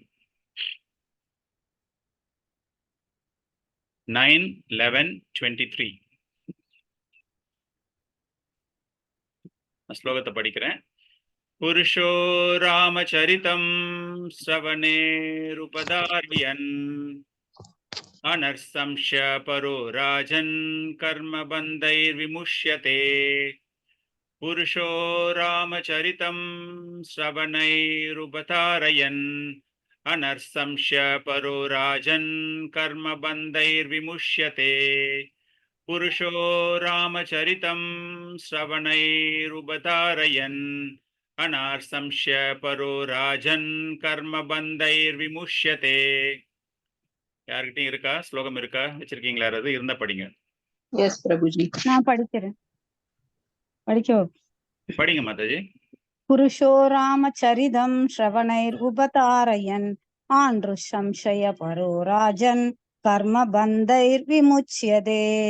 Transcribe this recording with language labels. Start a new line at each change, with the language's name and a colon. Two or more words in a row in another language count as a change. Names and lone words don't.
Tamil: 9:11:23 ஸ்லோகத்தை படிக்கிறேன்.
Sanskrit: पुरुषो रामचरितं श्रवणैरुपधारयन् आनृशंस्य परो राजन् कर्मबन्धैर्विमुच्यते पुरुषो रामचरितं श्रवणैरुपतारयन् अनर्संश्य परो राजन् कर्मबन्धैर्विमुष्यते पुरुषो रामचरितं श्रवणैरुपतारयन् अनर्संश्य परो राजन् कर्मबन्धैर्विमुष्यते.
Tamil: யார்கிட்டயும் இருக்கா? ஸ்லோகம் இருக்கா? வச்சிருக்கீங்களா? யாராவது இருந்தா படிங்க. எஸ் பிரபுஜி, நான் படிக்கிறேன். படிங்க மாதாஜி.
Sanskrit: पुरुषो रामचरितं श्रवणैर् उपधारयन् आनृ शंस्य परो राजन् कर्म बन्धैर् विमुच्यते.